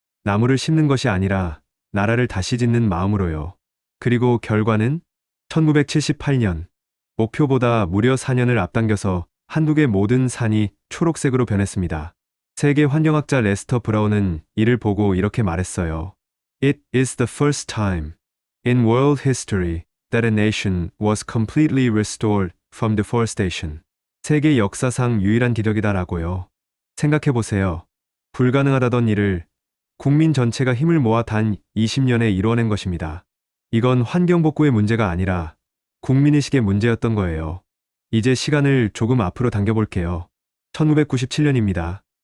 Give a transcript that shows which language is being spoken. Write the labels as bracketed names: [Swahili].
[Korean] 나무를 심는 것이 아니라 나라를 다시 짓는 마음으로요. 그리고 결과는 1978년, 목표보다 무려 4년을 앞당겨서 한국의 모든 산이 초록색으로 변했습니다. 세계 환경학자 레스터 브라운은 이를 보고 이렇게 말했어요. [English] It is the first time in world history that a nation was completely restored from deforestation. [Korean] 세계 역사상 유일한 기적이다라고요. 생각해보세요. 불가능하다던 일을 국민 전체가 힘을 모아 단 20년에 이루어낸 것입니다. 이건 환경복구의 문제가 아니라 국민의식의 문제였던 거예요. 이제 시간을 조금 앞으로 당겨볼게요. 1997년입니다.